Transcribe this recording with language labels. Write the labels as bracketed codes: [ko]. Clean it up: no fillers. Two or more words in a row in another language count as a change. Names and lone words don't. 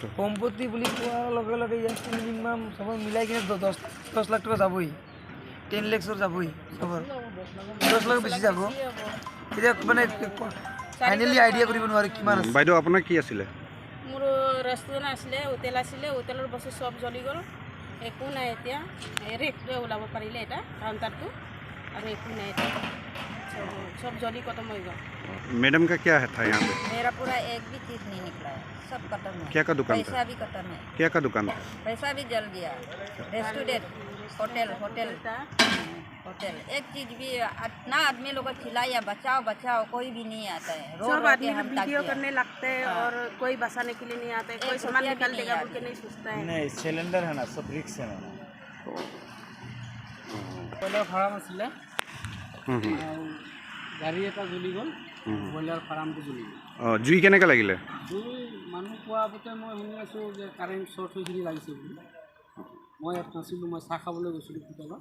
[as] সম্পত্তি বুলি কোৱাৰ লগে লগে ইয়াত মিনিমাম সব মিলাই কিনে 10 লাখ টকা যাবই 10 লাখৰ যাবই সবৰ 10 লাখ বেছি যাব এতিয়া মানে [en] finally idea [as] কৰিব নোৱাৰে কিমান আছে বাইদেউ আপোনাৰ কি আছিলে মোৰ ৰেষ্টুৰেণ্ট আছিলে হোটেল আছিলে হোটেলৰ বস্তু সব জ্বলি গ'ল একো নাই এতিয়া ৰেটটোৱে ওলাব পাৰিলে এটা কাউণ্টাৰটো আৰু একো নাই [hi] सब जली खत्म हो गया मैडम का क्या था यहाँ पे मेरा पूरा एक भी चीज़ नहीं निकला है सब खत्म है क्या का दुकान पैसा भी खत्म है क्या का दुकान था पैसा भी जल गया [en] restaurant hotel [hi] एक चीज़ भी इतना आदमी लोग को खिलाया बचाओ कोई भी नहीं आता है सब आदमी लोग वीडियो करने लगते हैं और कोई बचाने के लिए नहीं आता है कोई सामान निकाल देगा बोल के नहीं सोचता है नहीं सिलेंडर है ना सब रिक्स है ना [en] broiler farm [as] আছিলে গাড়ী এটা জ্বলি গ'ল ব্ৰইলাৰ ফাৰ্মটো জ্বলি গ'ল জুই কেনেকৈ লাগিলে জুই মানুহ কোৱা মতে মই শুনি আছোঁ যে [en] current short [as] হৈছিল লাগিছে বুলি মই ইয়াত নাছিলোঁ মই চাহ খাবলৈ গৈছিলোঁ হোটেলত